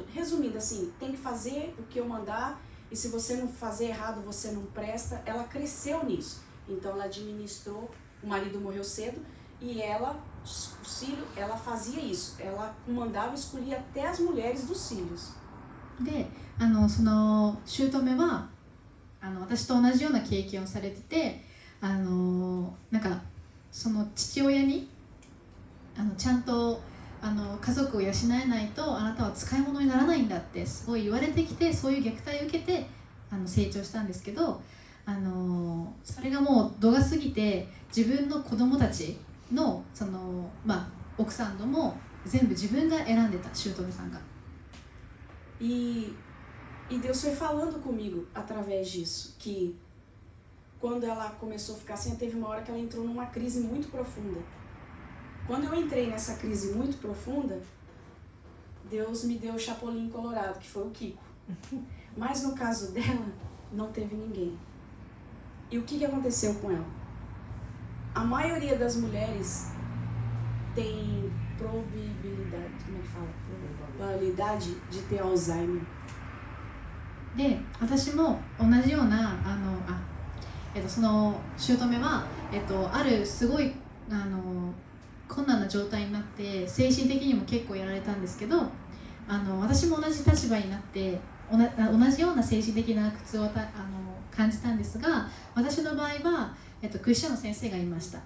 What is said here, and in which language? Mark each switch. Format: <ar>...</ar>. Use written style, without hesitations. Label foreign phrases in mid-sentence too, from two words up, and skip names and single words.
<pt>Resumindo assim, tem que fazer o que eu mandar, e se você não fazer errado, você não presta. Ela cresceu nisso, então ela administrou, o marido morreu cedo, e ela fazia isso, ela comandava e escolhia até as mulheres dos filhos.</pt> <ja>で、その姑は私と同じような経験をされてて、なんかその父親にちゃんと家族を養えないとあなたは使い物にならないんだってすごい言われてきて、そういう虐待を受けて成長したんですけど、それがもう度が過ぎて自分の子供たちの奥さんのも全部自分が選んでた、姑さんが。</ja> <pt>E Deus foi falando comigo através disso, que quando ela começou a ficar assim, teve uma hora que ela entrou numa crise muito profunda. Quando eu entrei nessa crise muito profunda, Deus me deu o chapolim colorado, que foi o Kiko. Mas no caso dela, não teve ninguém. E o que aconteceu com ela? A maioria das mulheres tem probabilidade, como é que fala? Probabilidade de ter Alzheimer.</pt> <ja>で、私も同じようなその姑は、あるすごい困難な状態になって精神的にも結構やられたんですけど、私も同じ立場になって同じような精神的な苦痛を感じたんですが、私の場合は、クリスチャンの先生がいました。</ja>